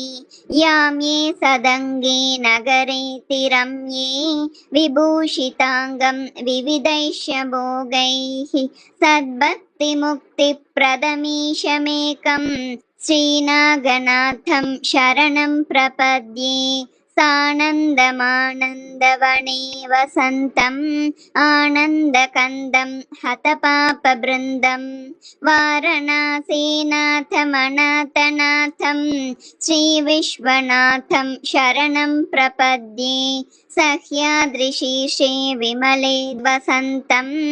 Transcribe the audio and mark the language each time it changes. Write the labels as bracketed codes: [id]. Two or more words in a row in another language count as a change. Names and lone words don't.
[sa] याम्ये सदङ्गे नगरे तिरम्ये विभूषिताङ्गं विविधैश्च भोगैः सद्भक्ति मुक्ति प्रदमीशमेकं श्रीनागनाथं शरणं प्रपद्ये. सानन्दमानन्दवने वसन्तम् आनन्दकन्दं हतपापवृन्दं वारणासीनाथमनाथनाथं श्रीविश्वनाथं शरणं प्रपद्ये सह्याद्रिशीर्षे विमले वसन्तं